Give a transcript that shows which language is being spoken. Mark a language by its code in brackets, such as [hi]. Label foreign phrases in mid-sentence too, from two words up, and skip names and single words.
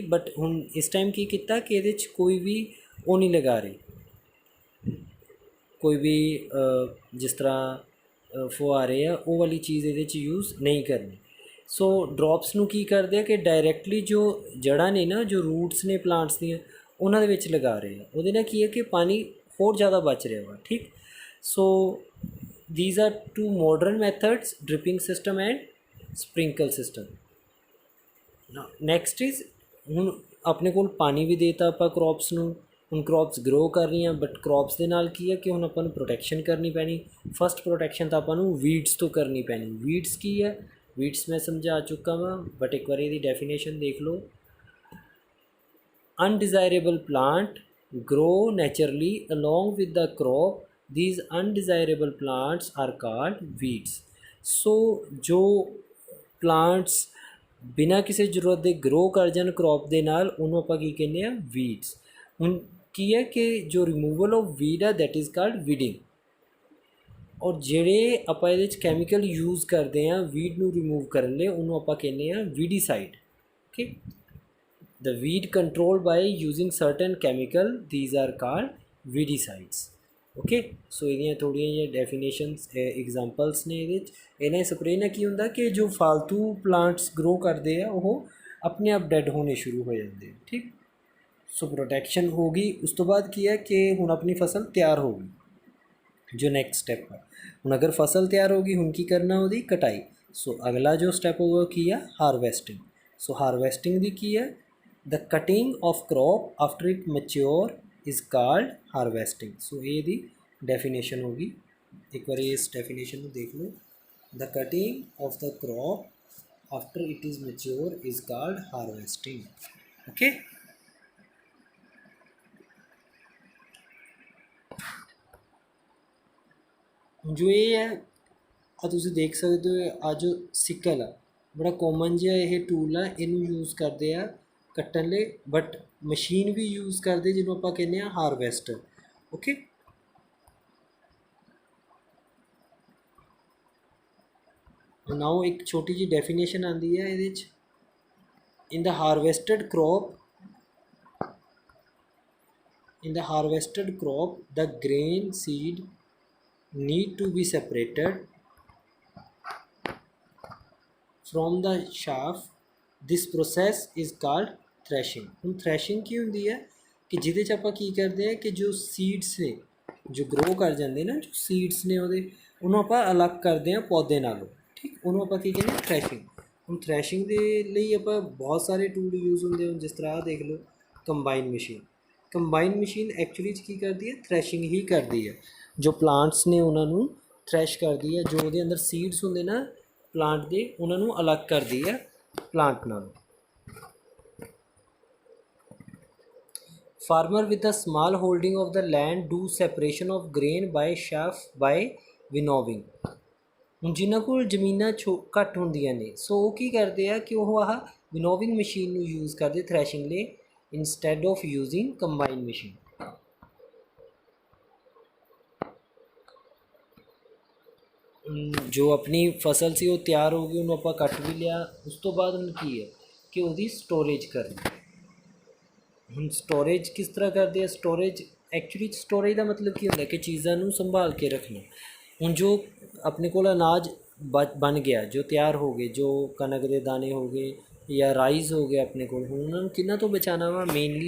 [pa] ਬਟ ਹੁਣ ਇਸ ਟਾਈਮ ਕੀ ਕੀਤਾ ਕਿ ਇਹਦੇ 'ਚ ਕੋਈ ਵੀ ਉਹ ਨਹੀਂ ਲਗਾ ਰਹੀ, ਕੋਈ ਵੀ ਜਿਸ ਤਰ੍ਹਾਂ ਫੁਹਾਰੇ ਆ ਉਹ ਵਾਲੀ ਚੀਜ਼ ਇਹਦੇ 'ਚ ਯੂਜ਼ ਨਹੀਂ ਕਰਨੀ। ਸੋ ਡ੍ਰੌਪਸ ਨੂੰ ਕੀ ਕਰਦੇ ਆ ਕਿ ਡਾਇਰੈਕਟਲੀ ਜੋ ਜੜ੍ਹਾਂ ਨੇ ਨਾ, ਜੋ ਰੂਟਸ ਨੇ ਪਲਾਂਟਸ ਦੀਆਂ, ਉਹਨਾਂ ਦੇ ਵਿੱਚ ਲਗਾ ਰਹੇ ਆ। ਉਹਦੇ ਨਾਲ ਕੀ ਹੈ ਕਿ ਪਾਣੀ ਹੋਰ ਜ਼ਿਆਦਾ ਬਚ ਰਿਹਾ ਵਾ, ਠੀਕ। ਸੋ [en] these are two modern methods, dripping system and sprinkle system. Now next is, [pa] ਹੁਣ ਆਪਣੇ ਕੋਲ ਪਾਣੀ ਵੀ ਦੇਤਾ ਆਪਾਂ ਕ੍ਰੌਪਸ ਨੂੰ, ਹੁਣ ਕ੍ਰੌਪਸ ਗਰੋ ਕਰ ਰਹੀਆਂ, ਬਟ ਕ੍ਰੌਪਸ ਦੇ ਨਾਲ ਕੀ ਹੈ ਕਿ ਹੁਣ ਆਪਾਂ ਨੂੰ ਪ੍ਰੋਟੈਕਸ਼ਨ ਕਰਨੀ ਪੈਣੀ। [en] first protection [pa] ਤਾਂ ਆਪਾਂ ਨੂੰ ਵੀਡਸ ਤੋਂ ਕਰਨੀ ਪੈਣੀ। ਵੀਡਸ ਕੀ ਹੈ, ਵੀਡਸ ਮੈਂ ਸਮਝਾ ਚੁੱਕਾ ਵਾਂ, ਬਟ ਇੱਕ ਵਾਰੀ ਇਹਦੀ ਡੈਫੀਨੇਸ਼ਨ ਦੇਖ ਲਓ। [en] undesirable plant grow naturally along with the crop, these undesirable plants are called weeds. [pa] So ਜੋ plants ਬਿਨਾਂ ਕਿਸੇ ਜ਼ਰੂਰਤ ਦੇ ਗਰੋ ਕਰ ਜਾਣ ਕ੍ਰੌਪ ਦੇ ਨਾਲ, ਉਹਨੂੰ ਆਪਾਂ ਕੀ ਕਹਿੰਦੇ ਆ, ਵੀਡਸ। ਹੁਣ ਕੀ ਹੈ ਕਿ ਜੋ [en] removal of weed [pa] ਆ [en] that is called weeding. [pa] ਔਰ ਜਿਹੜੇ ਆਪਾਂ ਇਹਦੇ 'ਚ [en] chemical use [pa] ਕਰਦੇ ਹਾਂ ਵੀਡ ਨੂੰ ਰਿਮੂਵ ਕਰਨ ਲਈ, ਉਹਨੂੰ ਆਪਾਂ ਕਹਿੰਦੇ ਆ ਵੀਡੀਸਾਈਡ। ਓਕੇ, [en] the weed control by using certain chemical, these are called weedicides. [pa] ਓਕੇ, ਸੋ ਇਹਦੀਆਂ ਥੋੜ੍ਹੀਆਂ ਜਿਹੀਆਂ [en] definitions examples [pa] ਨੇ ਇਹਦੇ 'ਚ। ਇਹਨਾਂ ਸਪਰੇਅ ਨਾਲ ਕੀ ਹੁੰਦਾ ਕਿ ਜੋ ਫਾਲਤੂ ਪਲਾਂਟਸ ਗਰੋ ਕਰਦੇ ਆ ਉਹ ਆਪਣੇ ਆਪ ਡੈਡ ਹੋਣੇ ਸ਼ੁਰੂ ਹੋ ਜਾਂਦੇ, ਠੀਕ। ਸੋ ਪ੍ਰੋਟੈਕਸ਼ਨ ਹੋ ਗਈ। ਉਸ ਤੋਂ ਬਾਅਦ ਕੀ ਹੈ ਕਿ ਹੁਣ ਆਪਣੀ ਫਸਲ ਤਿਆਰ ਹੋ ਗਈ। ਜੋ [en] next step [pa] ਹੈ, ਹੁਣ ਅਗਰ ਫਸਲ ਤਿਆਰ ਹੋ ਗਈ, ਹੁਣ ਕੀ ਕਰਨਾ, ਉਹਦੀ ਕਟਾਈ। ਸੋ ਅਗਲਾ ਜੋ ਸਟੈਪ ਹੋਊਗਾ ਕੀ ਆ, ਹਾਰਵੈਸਟਿੰਗ। ਸੋ ਹਾਰਵੈਸਟਿੰਗ ਦੀ ਕੀ ਹੈ, [en] the cutting of crop after it mature is called harvesting. [hi] So ये दी definition होगी, एक बार इस definition को देख लो। [en] The cutting of the crop after it is mature is called harvesting. [pa] Okay. [hi] जो ये है [pa] ਆ ਤੁਸੀਂ ਦੇਖ ਸਕਦੇ ਹੋ, ਆ ਜੋ ਸਿਕਲ ਆ ਬੜਾ ਕੋਮਨ ਜਿਹਾ ਇਹ ਟੂਲ ਆ, ਇਹਨੂੰ ਯੂਜ਼ ਕਰਦੇ ਆ ਕੱਟਣ ਲਈ। ਬਟ ਮਸ਼ੀਨ ਵੀ ਯੂਜ਼ ਕਰਦੇ ਜਿਹਨੂੰ ਆਪਾਂ ਕਹਿੰਦੇ ਆ ਹਾਰਵੈਸਟਰ। [en] okay, now [pa] ਇੱਕ ਛੋਟੀ ਜਿਹੀ ਡੈਫੀਨੇਸ਼ਨ ਆਉਂਦੀ ਹੈ ਇਹਦੇ 'ਚ। [en] in the harvested crop In the harvested crop, the grain seed need to be separated from the chaff. This process is called threshing. [pa] ਹੁਣ threshing ਕੀ ਹੁੰਦੀ ਹੈ ਕਿ ਜਿਹਦੇ 'ਚ ਆਪਾਂ ਕੀ ਕਰਦੇ ਹਾਂ ਕਿ ਜੋ ਸੀਡਸ ਨੇ ਜੋ ਗਰੋ ਕਰ ਜਾਂਦੇ ਨਾ ਜੋ ਸੀਡਸ ਨੇ ਉਹਨੂੰ ਆਪਾਂ ਅਲੱਗ ਕਰਦੇ ਹਾਂ ਪੌਦੇ ਨਾਲੋਂ ਠੀਕ ਉਹਨੂੰ ਆਪਾਂ ਕੀ ਕਹਿੰਦੇ ਥ੍ਰੈਸ਼ਿੰਗ ਹੁਣ ਥ੍ਰੈਸ਼ਿੰਗ ਦੇ ਲਈ ਆਪਾਂ ਬਹੁਤ ਸਾਰੇ ਟੂਲ ਯੂਜ਼ ਹੁੰਦੇ ਹਨ ਜਿਸ ਤਰ੍ਹਾਂ ਆਹ ਦੇਖ ਲਓ [en] combine machine [pa] ਐਕਚੁਅਲੀ 'ਚ ਕੀ ਕਰਦੀ ਹੈ ਥ੍ਰੈਸ਼ਿੰਗ ਹੀ ਕਰਦੀ ਹੈ ਜੋ ਪਲਾਂਟਸ ਨੇ ਉਹਨਾਂ ਨੂੰ ਥ੍ਰੈਸ਼ ਕਰਦੀ ਹੈ ਜੋ ਉਹਦੇ ਅੰਦਰ ਸੀਡਸ ਹੁੰਦੇ ਨਾ ਪਲਾਂਟ ਦੇ ਉਹਨਾਂ ਨੂੰ ਅਲੱਗ ਕਰਦੀ ਹੈ ਪਲਾਂਟ ਨਾਲੋਂ [en] farmer with a small holding of the land do separation of grain by chaff by winnowing [pa] ਹੁਣ ਜਿਨ੍ਹਾਂ ਕੋਲ ਜ਼ਮੀਨਾਂ ਘੱਟ ਹੁੰਦੀਆਂ ਨੇ ਸੋ ਉਹ ਕੀ ਕਰਦੇ ਆ ਕਿ ਉਹ ਆਹ [en] winnowing machine [pa] ਨੂੰ ਯੂਜ਼ ਕਰਦੇ ਥ੍ਰੈਸ਼ਿੰਗ ਲਈ [en] instead of using combine machine [pa] ਜੋ ਆਪਣੀ ਫਸਲ ਸੀ ਉਹ ਤਿਆਰ ਹੋ ਗਈ ਉਹਨੂੰ ਆਪਾਂ ਕੱਟ ਵੀ ਲਿਆ ਉਸ ਤੋਂ ਬਾਅਦ ਹੁਣ ਕੀ ਹੈ ਕਿ ਉਹਦੀ ਸਟੋਰੇਜ ਕਰਨੀ ਹੁਣ ਸਟੋਰੇਜ ਕਿਸ ਤਰ੍ਹਾਂ ਕਰਦੇ ਆ [en] storage actually storage [pa] ਦਾ ਮਤਲਬ ਕੀ ਹੁੰਦਾ ਕਿ ਚੀਜ਼ਾਂ ਨੂੰ ਸੰਭਾਲ ਕੇ ਰੱਖਣਾ ਹੁਣ ਜੋ ਆਪਣੇ ਕੋਲ ਅਨਾਜ ਬਣ ਗਿਆ ਜੋ ਤਿਆਰ ਹੋ ਗਏ ਜੋ ਕਣਕ ਦੇ ਦਾਣੇ ਹੋ ਗਏ ਜਾਂ ਰਾਈਸ ਹੋ ਗਏ ਆਪਣੇ ਕੋਲ ਹੁਣ ਉਹਨਾਂ ਨੂੰ ਕਿਹਨਾਂ ਤੋਂ ਬਚਾਉਣਾ ਵਾ ਮੇਨਲੀ